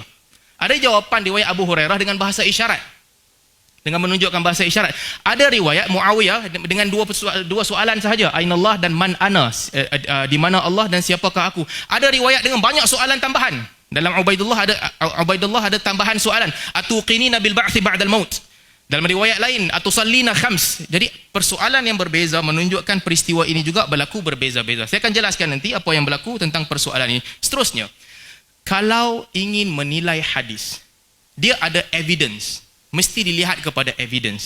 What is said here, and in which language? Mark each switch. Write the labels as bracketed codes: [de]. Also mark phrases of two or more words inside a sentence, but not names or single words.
[ms] Ada jawapan riwayat Abu Hurairah dengan bahasa isyarat, dengan menunjukkan bahasa isyarat. Ada riwayat Muawiyah dengan dua soalan sahaja, Ainallah dan [ar] Man Ana, [ms] di mana Allah dan siapakah aku. Ada riwayat dengan banyak soalan tambahan. Dalam Ubaidullah ada tambahan soalan, [ar] atuqinina bil ba'thi ba'dal maut. [ms] Dalam riwayat lain, [ar] atusallina khams. [ms] Jadi persoalan yang berbeza menunjukkan peristiwa ini juga berlaku berbeza-beza. Saya akan jelaskan nanti apa yang berlaku tentang persoalan ini. Seterusnya, kalau ingin menilai hadis, dia ada evidence, mesti dilihat kepada evidence.